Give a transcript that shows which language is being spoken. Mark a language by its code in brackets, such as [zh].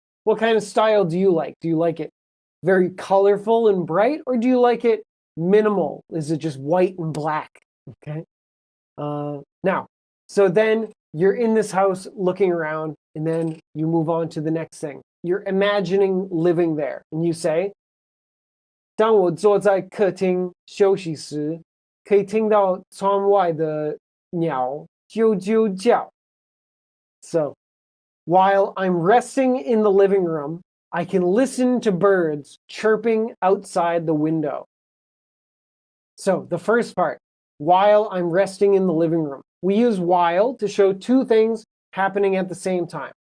[en] What kind of style do you like? Do you like it very colorful and bright, or do you like it minimal? Is it just white and black? Okay. Now, so then you're in this house looking around, and then you move on to the next thing. You're imagining living there, and you say, [zh] 当我坐在客厅休息时，可以听到窗外的鸟啾啾叫. [en] So, while I'm resting in the living room, I can listen to birds chirping outside the window. So, the first part, while I'm resting in the living room. We use while to show two things happening at the same time.